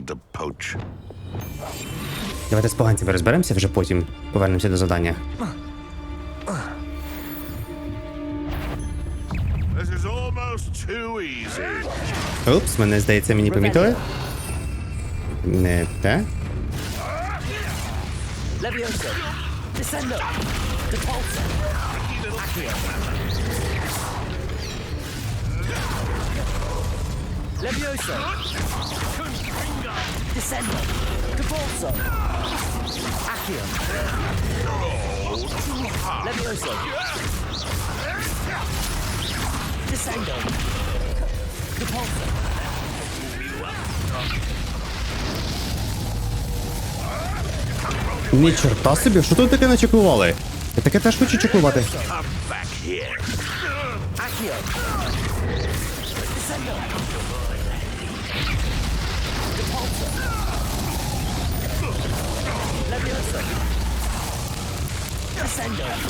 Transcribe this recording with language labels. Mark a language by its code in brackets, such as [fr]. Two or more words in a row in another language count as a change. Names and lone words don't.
[uk] Давайте з поганцями розберемося, вже потім повернемося до завдання. Упс, мене, здається, мені помітили. Не те. [la] Levioso. Descendo. Depulso. Accio. Levioso. Descendo. Depulso. Accio. Levioso. Descendo. Depulso. [uk] Ні, чорта собі, що тут таке начеклували? Я таке теж хочу чеклувати. [la] Accio. Descendo. Depulso. Levioso. Descendo.